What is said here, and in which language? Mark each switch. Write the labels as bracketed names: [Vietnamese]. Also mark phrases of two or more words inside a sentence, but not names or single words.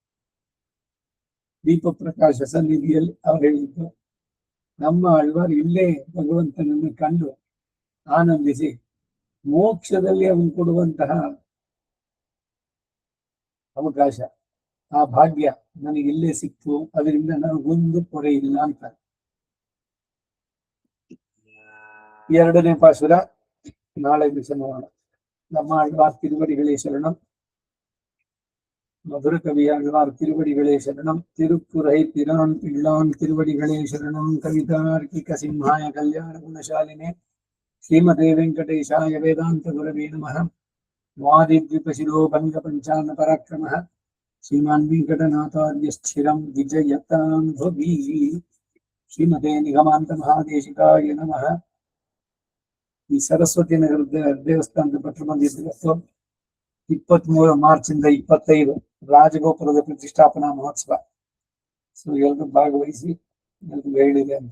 [Kannada] ದೀಪ ಪ್ರಕಾಶ ಸನ್ನಿಧಿಯಲ್ಲಿ ಅವ್ರು ಹೇಳಿದ್ದು, ನಮ್ಮ ಆಳ್ವಾರು ಇಲ್ಲೇ ಭಗವಂತನನ್ನು ಕಂಡು ಆನಂದಿಸಿ ಮೋಕ್ಷದಲ್ಲಿ ಅವನು ಕೊಡುವಂತಹ ಅವಕಾಶ, ಆ ಭಾಗ್ಯ ನನಗೆ ಇಲ್ಲೇ ಸಿಕ್ತು, ಅದರಿಂದ ನನಗೊಂದು ಕೊರೆ ಇಲ್ಲ ಅಂತ. ಎರಡನೇ ಪಾಸುರ ನಾಳೆ ದಿವಸ ನೋಡೋಣ. ನಮ್ಮ ಆಳ್ವಾರ್ ತಿರುವಡಿಗಳೇ ಶರಣಂ. [Tamil] மதுர கவியாழ்வார் திருவடிகளே சரணம். திருக்குறை பிரான் பிள்ளான் திருவடிகளே சரணம். [Sanskrit] कवितार्किक सिंहाय कल्याण गुणशालिने श्रीमते वेङ्कटेशाय वेदान्त गुरवे नमः. वादिद्विपशिरो भङ्ग पञ्चानन पराक्रमः श्रीमान् वेङ्कटनाथार्य स्थिरं विजयतां भुवि. ಶ್ರೀಮತೆ ನಿಗಮಾಂತ ಮಹಾದೇಶಿಕಾಯ ನಮಃ. [Kannada] ಈ ಸರಸ್ವತಿ ನಗರದ ದೇವಸ್ಥಾನದ ಭಟ್ರು ಬಂದಿದ್ದು 23 ಮಾರ್ಚಿಂದ 25 ರಾಜಗೋಪುರದ ಪ್ರತಿಷ್ಠಾಪನಾ ಮಹೋತ್ಸವ. ಸೊ ಎಲ್ರು ಭಾಗವಹಿಸಿ ಎಲ್ರು ಹೇಳಿದೆ ಅಂತ.